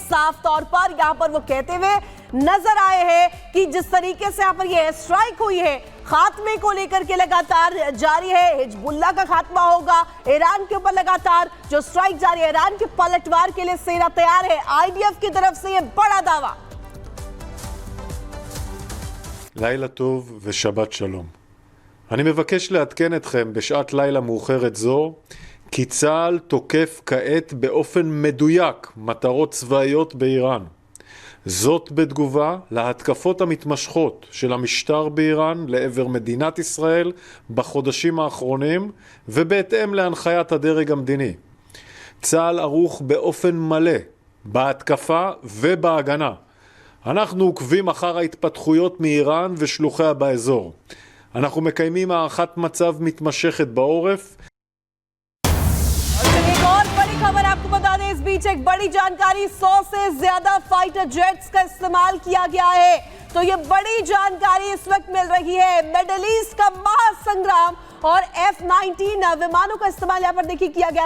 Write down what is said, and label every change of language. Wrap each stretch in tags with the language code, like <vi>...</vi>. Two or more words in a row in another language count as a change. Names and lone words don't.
<hi>साफ तौर पर यहाँ पर वो कहते हुए नजर आए हैं कि जिस तरीके से यहाँ पर ये स्ट्राइक हुई है, खात्मे को लेकर के लगातार जारी है। हिजबुल्लाह का खात्मा होगा, ईरान के ऊपर लगातार जो स्ट्राइक जारी है, ईरान के पलटवार के लिए सेना तैयार है। आईडीएफ की तरफ से ये बड़ा दावा।</hi> <he>לילה טוב ושבת שלום. אני מבקש לעדכן אתכם בשעת לילה מאוחרת זו כי צה"ל תוקף כעת באופן מדויק מטרות צבאיות באיראן. זאת בתגובה להתקפות המתמשכות של המשטר באיראן לעבר מדינת ישראל בחודשים האחרונים ובהתאם להנחיית הדרג המדיני. צה"ל ערוך באופן מלא בהתקפה ובהגנה. אנחנו עוקבים אחר ההתפתחויות מאיראן ושלוחיה באזור. אנחנו מקיימים הערכת מצב מתמשכת בעורף.</he> <hi>एक और बड़ी खबर आपको बता दें, इस बीच एक बड़ी जानकारी, 100 से ज्यादा</hi> <en>fighter jets</en> <hi>का इस्तेमाल किया गया है। तो ये बड़ी जानकारी इस वक्त मिल रही है। मिडिल ईस्ट का महासंग्राम और F-19 विमानों का इस्तेमाल यहाँ पर देखिए किया गया।</hi>